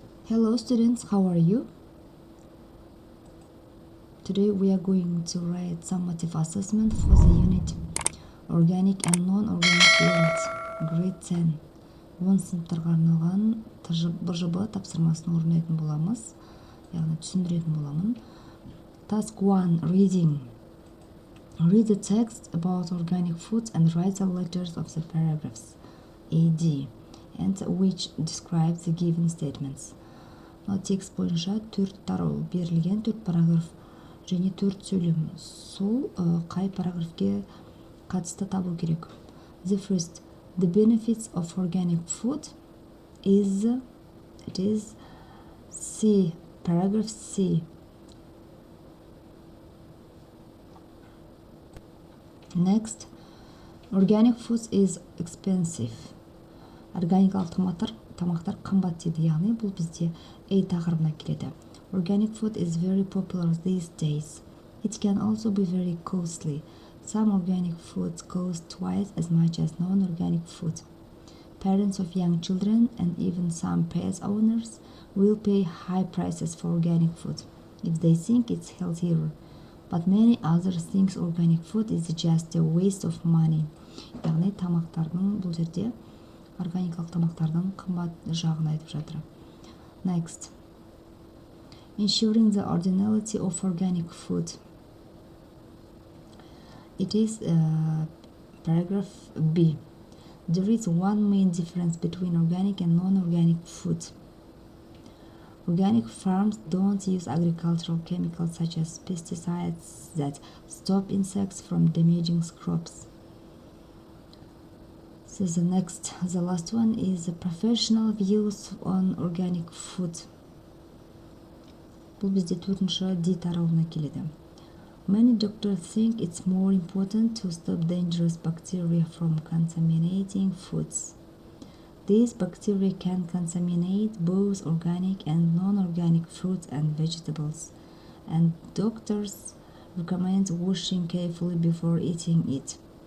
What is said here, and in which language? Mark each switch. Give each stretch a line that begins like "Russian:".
English: Hello students, how are you? Today we are going to write summative assessment for the unit Organic and Non-Organic World, Grade 10.
Kazakh: 10 сыныптарға арналған БЖБ тапсырмасын орындайтын боламыз, яғни түсіндіретін боламын.
English: Task 1. Reading. Read the text about organic foods and write the letters of the paragraphs AD and which describe the given statements.
Kazakh: Текст бойынша 4 тарау берілген, 4 параграф және 4 сөйлем. Сол қай параграфке қатысты табу керек.
English: The first, the benefits of organic food is, it is C, paragraph C. Next, organic foods is expensive.
Kazakh: Органикалық тамақтар қымбат дейді, яғни бұл бізде A тақырыбына келеді.
English: Organic food is very popular these days. It can also be very costly. Some organic foods cost twice as much as non-organic food. Parents of young children and even some pet owners will pay high prices for organic food if they think it's healthier. But many others think organic food is just a waste of money.
Kazakh: Яғни тамақтардың, бұл жерде органикалық тамақтардың қымбат жағын айтып жатыр.
English: Next. Ensuring the originality of organic food. It is paragraph B. There is one main difference between organic and non-organic food. Organic farms don't use agricultural chemicals such as pesticides that stop insects from damaging crops. So the last one is the professional views on organic food.
Kazakh: Бұл бізде 4-ші D тарауына келеді.
English: Many doctors think it's more important to stop dangerous bacteria from contaminating foods. These bacteria can contaminate both organic and non-organic fruits and vegetables, and doctors recommend washing carefully before eating it.